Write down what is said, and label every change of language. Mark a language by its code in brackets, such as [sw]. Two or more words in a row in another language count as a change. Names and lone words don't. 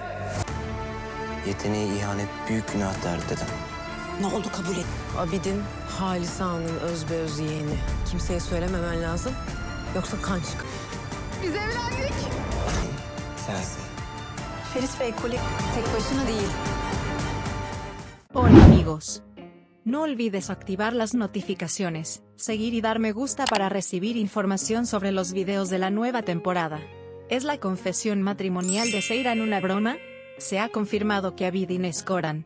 [tr] Yeteneğe ihanet büyük günahtır dedim. Ne oldu, kabul et. Abidin, Halis Ağa'nın özbeöz yeğeni. Kimseye söylememen lazım. Yoksa kan çıkar. Biz evlendik. Sensin. Ferit Bey, Kule tek başına değil. [es] Hola amigos. No olvides activar las notificaciones, seguir y dar me gusta para recibir información sobre los videos de la nueva temporada. ¿Es la confesión matrimonial de Seyran una broma? Se ha confirmado que Abidin es Koran.